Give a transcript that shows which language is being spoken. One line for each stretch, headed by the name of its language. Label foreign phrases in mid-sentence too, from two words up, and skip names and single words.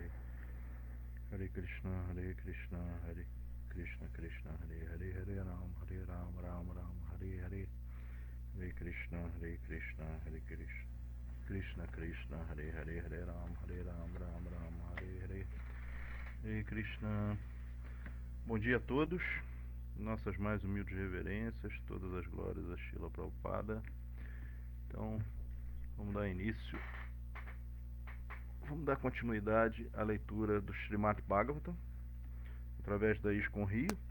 Sanskrit: Hare Krishna, Krishna Krishna, Hare Hare, Hare Ram, Ram Hare Hare. Hare Krishna, Krishna Krishna, Hare Hare, Hare Ram, Ram Hare Hare. Hare Krishna.
Portuguese: Bom dia a todos. Nossas mais humildes reverências, todas as glórias a Srila Prabhupada. Então, vamos dar início. Vamos dar continuidade à leitura do Srimad Bhagavatam, através da ISKCON Rio.